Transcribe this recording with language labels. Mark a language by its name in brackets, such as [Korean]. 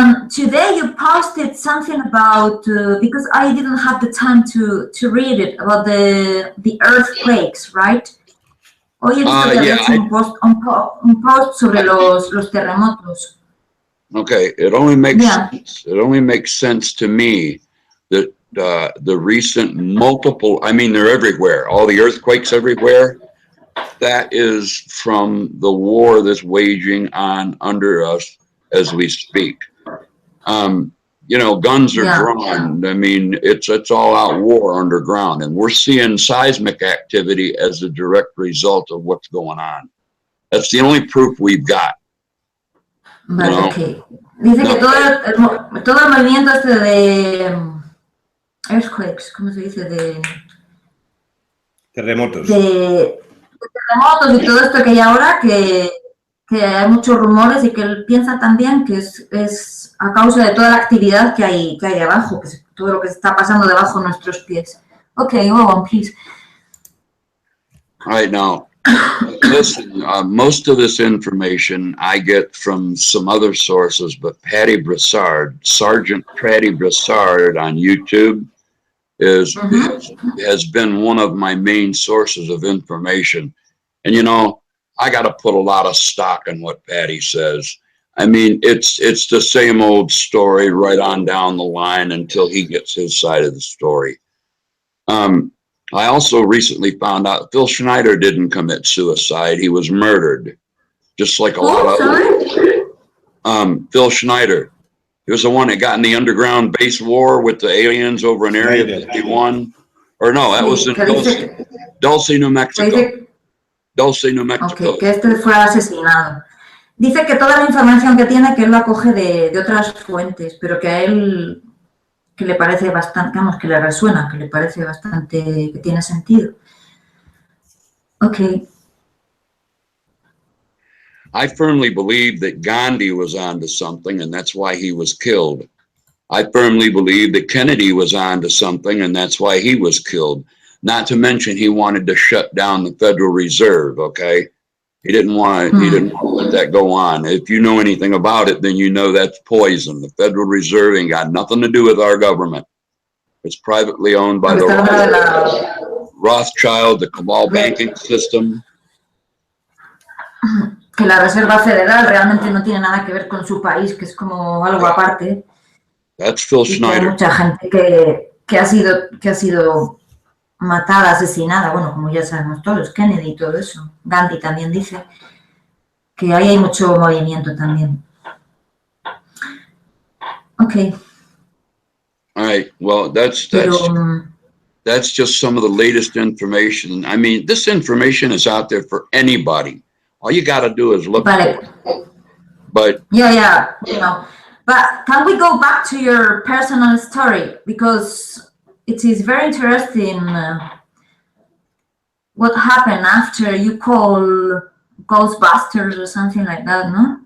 [English] Today you posted something about, because I didn't have the time to read it, about the earthquakes, right? [Spanish] Hoy he visto que había hecho un post sobre los terremotos. [English] Okay, it only makes sense to me that the recent multiple, I mean, they're everywhere, all the earthquakes everywhere, that is from the war that's waging on under us as we speak. You know, guns are drawn. I mean, it's all out war underground, and we're seeing seismic activity as a direct result of what's going on. That's the only proof we've got. Vale, you know? Okay. [Spanish] Dice que todo el movimiento este de earthquakes, ¿cómo se dice? De terremotos. De terremotos y todo esto que hay ahora, que hay muchos rumores y que él piensa también que es a causa de toda la actividad que hay abajo, que es todo lo que está pasando debajo de nuestros pies. [English] Okay, go on, please. All right, now, listen, most of this information I get from some other sources, but Patty Broussard, Sergeant Patty Broussard on YouTube has been one of my main sources of information. And, you know, I got to put a lot of stock in what Patty says. I mean, it's the same old story right on down the line until he gets his side of the story. I also recently found out Phil Schneider didn't commit suicide. He was murdered, just like a lot of Phil Schneider. He was the one that got in the underground base war with the aliens over in Area 51. Or no, that was in Dulce, New Mexico. Dulce, New Mexico. [Spanish] Okay, que este fue asesinado. Dice que toda la información que tiene, que él la coge de otras fuentes, pero que a él que le parece bastante, vamos, que le resuena, que le parece bastante, que tiene sentido. [English] Okay. I firmly believe that Gandhi was onto something, and that's why he was killed. I firmly believe that Kennedy was onto something, and that's why he was killed. Not to mention he wanted to shut down the Federal Reserve, okay? He didn't want to let that go on. If you know anything about it, then you know that's poison. The Federal Reserve ain't got nothing to do with our government. It's privately owned by the Rothschild, the COBLE banking system. [Spanish] Que la Reserva Federal realmente no tiene nada que ver con su país, que es como algo aparte. [English] That's Phil Schneider. [Spanish] Hay mucha gente que ha sido matada, asesinada, bueno, como ya sabemos todos, Kennedy y todo eso. Gandhi también dice que ahí hay mucho movimiento también. [English] Okay. All right. Well, that's just some of the latest information. I mean, this information is out there for anybody. All you got to do is look for it. But yeah, you know. But can we go back to your personal story, because it is very interesting what happened after you call Ghostbusters or something like that, no?